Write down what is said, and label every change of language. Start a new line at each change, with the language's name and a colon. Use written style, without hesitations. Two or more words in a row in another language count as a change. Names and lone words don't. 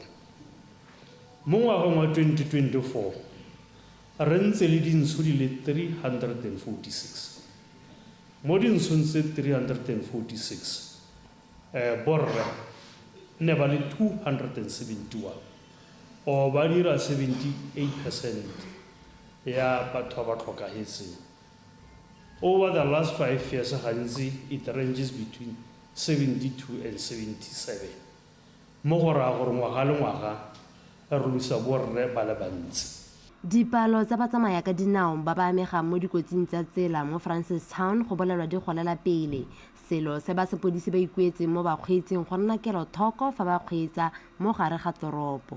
Tswana: Mo ngwageng wa 2024 re ntse le dintsho di le 346 mo dintsong tse 346 borre ne ba le 271 o ba dira 78% ya batho ba tlhokagetseng.
English: Over the last 5 years gantsi it ranges between 72 and 77
Tswana: mo go raya gore ngwaga le ngwaga Dipalo tsa batsamaya ka dinao ba ba amega mo dikotsing tsa tsela mo Francistown go bolelwa di golela pele selo se ba sepodisi ba ikuetse mo bakgweetsing go nna kelothoko fa ba kgweetsa mo gare ga toropo.